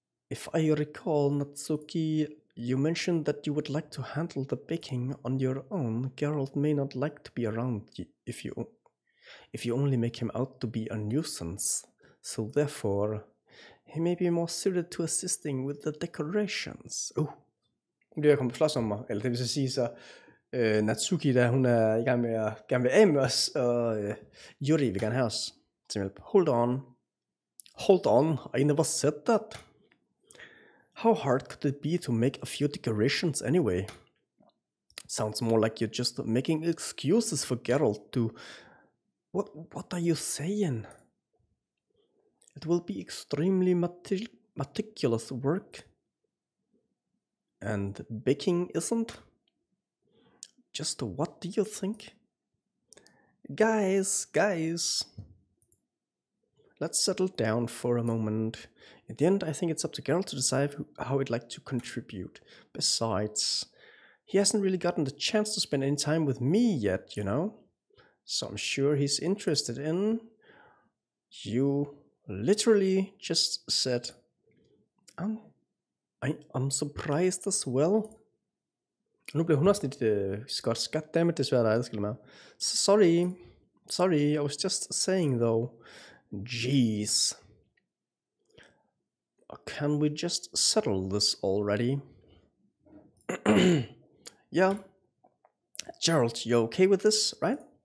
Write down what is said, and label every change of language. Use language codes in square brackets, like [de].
[en] If I recall, Natsuki, you mentioned that you would like to handle the baking on your own. Geralt may not like to be around if you only make him out to be a nuisance. So therefore, he may be more suited to assisting with the decorations. [da] Nu bliver jeg kommet på slås om mig, eller det vil sige så, Natsuki, der hun er i gang med at gerne vil af med os, og Yuri vil gerne have os til hjælp. [en] Hold on, I never said that. How hard could it be to make a few decorations anyway? Sounds more like you're just making excuses for Geralt to... What are you saying? It will be extremely meticulous work. And baking isn't? Just what do you think? Guys, let's settle down for a moment. In the end, I think it's up to Geralt to decide how he'd like to contribute. Besides, he hasn't really gotten the chance to spend any time with me yet, you know? So I'm sure he's interested in... You literally just said... I'm surprised as well. [da] Nu blev hun også lidt skotsk. Goddammit, det er svært at adskille med. [en] Sorry, I was just saying though. Jeez. Can we just settle this already? Yeah. Geralt, you're okay with this, right?